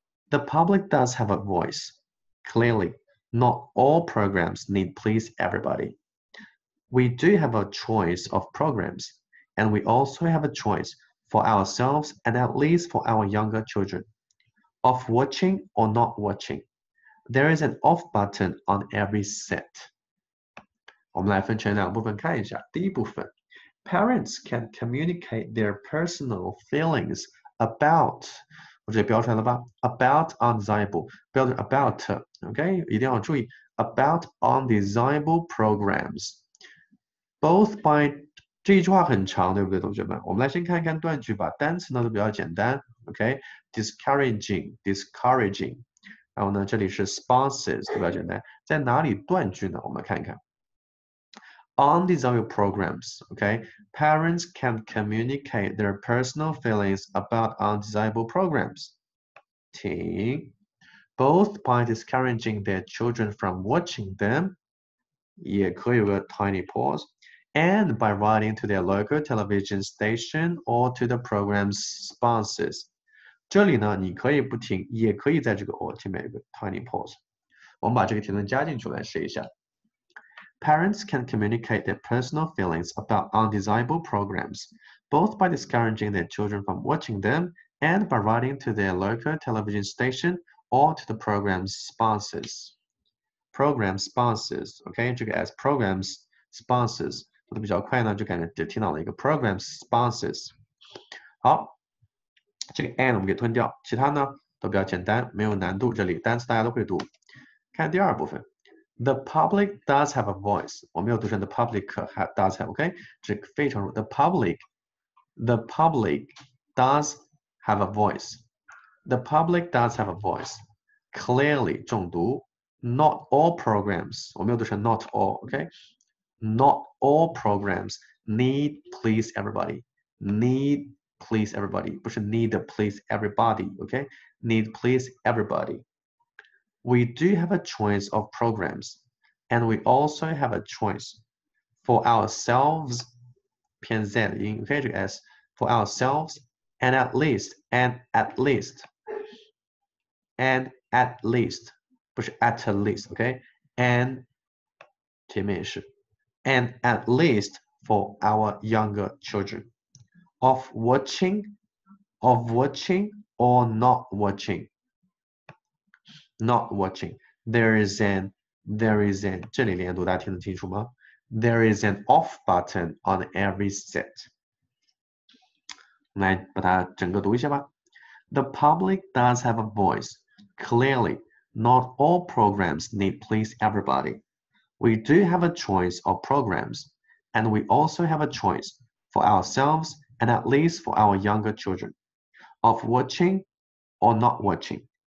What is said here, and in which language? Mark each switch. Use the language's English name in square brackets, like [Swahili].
[English] The public does have a voice. Clearly, not all programs need please everybody. We do have a choice of programs, and we also have a choice for ourselves and at least for our younger children, of watching or not watching. There is an off button on every set. [Chinese] 我们来分成两部分看一下。第一部分 ， [English] Parents can communicate their personal feelings about， [Chinese] 我这里标出来了吧 ？ [English] About undesirable， [Chinese] 标准 about，OK， 一定要注意 [English] about undesirable programs。Both by [Chinese] 这一句话很长，对不对，同学们？我们来先看一看断句吧。单词呢都比较简单 ，OK，discouraging， 然后呢这里是 sponsors 都比较简单。在哪里断句呢？我们看一看 [English] undesirable programs，OK，parents can communicate their personal feelings about undesirable programs。 [Chinese] 停 [English] ，both by discouraging their children from watching them， [Chinese] 也可以有个 [English] tiny pause。And by writing to their local television station or to the program's sponsors， [Chinese] 这里呢，你可以不停，也可以在这个 [English] or [Chinese] 前面有个 [English] tiny pause。 [Chinese] 我们把这个提问加进去来试一下。 [English] Parents can communicate their personal feelings about undesirable programs, both by discouraging their children from watching them and by writing to their local television station or to the program's sponsors. Program sponsors， OK， [Chinese] 这个 [English] as programs sponsors。 [Chinese] 读的比较快呢，就感觉只听到了一个 program sponsors。好，这个 and 我们给吞掉，其他呢都比较简单，没有难度。这里单词大家都会读。看第二部分 [English] ，the public does have a voice， [Chinese] 我没有读成 [English] the public does have，OK， [Chinese] 这个非常 [English] the public does have a voice，the public does have a voice。Clearly [Chinese] 重读 [English] ，not all programs， [Chinese] 我没有读成 [English] not all，OK。Not all programs need please everybody. Need please everybody， [Chinese] 不是 [English] need please everybody, okay? Need please everybody. We do have a choice of programs, and we also have a choice for ourselves. [Chinese] 偏 z 的音 [English] ，OK， [Chinese] 这个 [English] s for ourselves and at least [Chinese] 不是 [English] at least，OK？And [Chinese] 前面也是。 [English] And at least for our younger children, of watching or not watching. Not watching. There is an [Chinese] 这里连读大家听得清楚吗？ [English] There is an off button on every set. [Chinese] 来把它整个读一下吧。 [English] The public does have a voice. Clearly, not all programs need please everybody. We do have a choice of programs, and we also have a choice for ourselves and at least for our younger children, of watching or not watching.